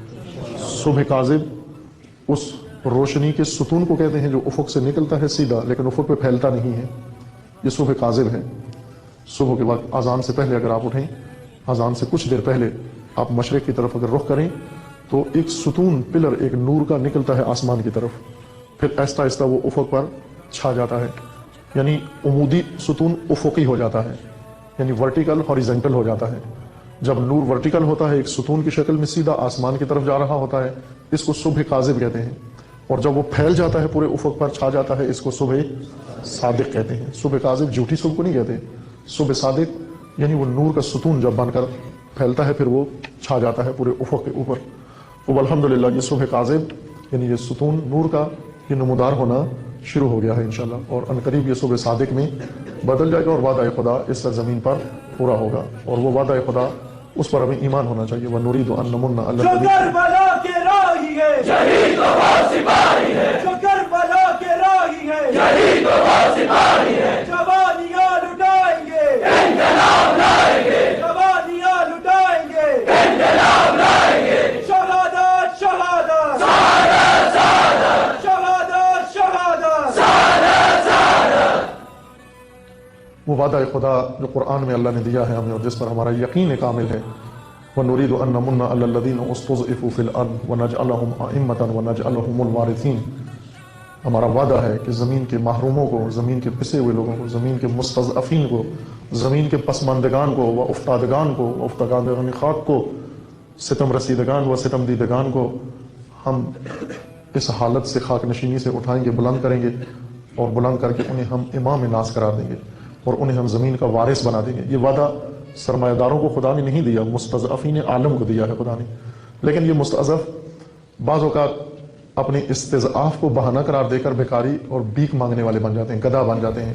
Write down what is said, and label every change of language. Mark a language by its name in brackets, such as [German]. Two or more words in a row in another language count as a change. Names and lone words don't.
[Urdu] صبح کاذب اس روشنی کے ستون کو کہتے ہیں جو افق سے نکلتا ہے سیدھا لیکن افق پہ پھیلتا نہیں ہے، یہ صبح کاذب ہے۔ صبح کے وقت اذان سے پہلے اگر آپ اٹھیں، اذان سے کچھ دیر پہلے آپ مشرق کی طرف اگر رخ کریں تو ایک ستون، پلر، ایک نور کا نکلتا ہے آسمان کی طرف، پھر آہستہ آہستہ وہ افق پر چھا جاتا ہے، یعنی عمودی ستون افقی ہو جاتا ہے، یعنی [English] vertical horizontal [Urdu] ہو جاتا ہے۔ جب نور ورٹیکل ہوتا ہے ایک ستون کی شکل میں سیدھا آسمان کی طرف جا رہا ہوتا ہے، اس کو صبح کاذب کہتے ہیں، اور جب وہ پھیل جاتا ہے پورے افق پر چھا جاتا ہے، اس کو صبح صادق کہتے ہیں۔ صبح کاذب جھوٹی صبح کو نہیں کہتے، صبح صادق یعنی وہ نور کا ستون جب بن کر پھیلتا ہے پھر وہ چھا جاتا ہے پورے افق کے اوپر۔ تو الحمدللہ یہ صبح کاذب یعنی یہ ستون نور کا یہ نمودار ہونا شروع ہو گیا ہے انشاءاللہ، اور عنقریب یہ صبح صادق میں بدل جائے گا اور وعدہ خدا اس سرزمین پر پورا ہوگا، اور وہ وعدہ خدا اس پر ہمیں ایمان ہونا چاہیے۔ [Arabic] وَنُرِيدُ أَن نَّمُنَّ عَلَى [Urdu] جو کربلا کے راہی ہے شہید و سپاہی ہے، جو کربلا کے راہی ہے شہید و سپاہی ہے، جوانیاں لٹائیں گے، انقلاب لائیں گے، جوانیاں لٹائیں گے، انقلاب لائیں گے، شہادت شہادت شہادت شہادت، شہادت شہادت۔ شہادت شہادت۔ وہ وعدہ خدا جو قرآن میں اللہ نے دیا ہے ہمیں اور جس پر ہمارا یقین کامل ہے، [Arabic] وَنُرِيدُ أَن نَّمُنَّ عَلَى الَّذِينَ اسْتُضْعِفُوا فِي الْأَرْضِ وَنَجْعَلَهُمْ أَئِمَّةً وَنَجْعَلَهُمُ الْوَارِثِينَ، [Urdu] ہمارا وعدہ ہے کہ زمین کے محروموں کو، زمین کے پسے ہوئے لوگوں کو، زمین کے مستضعفین کو، زمین کے پسماندگان کو و افتادگان کو، افتادگان خاک کو، ستم رسیدگان و ستم دیدگان کو ہم اس حالت سے خاک نشینی سے اٹھائیں گے، بلند کریں گے، اور بلند کر کے انہیں ہم امام ناس قرار دیں گے اور انہیں ہم زمین کا وارث بنا دیں گے۔ یہ وعدہ سرمایہ داروں کو خدا نے نہیں دیا، مستضعفین عالم کو دیا ہے خدا نے، لیکن یہ مستضعف بعض اوقات اپنے استضعاف کو بہانہ قرار دے کر بیکاری اور بھیک مانگنے والے بن جاتے ہیں، گدھا بن جاتے ہیں۔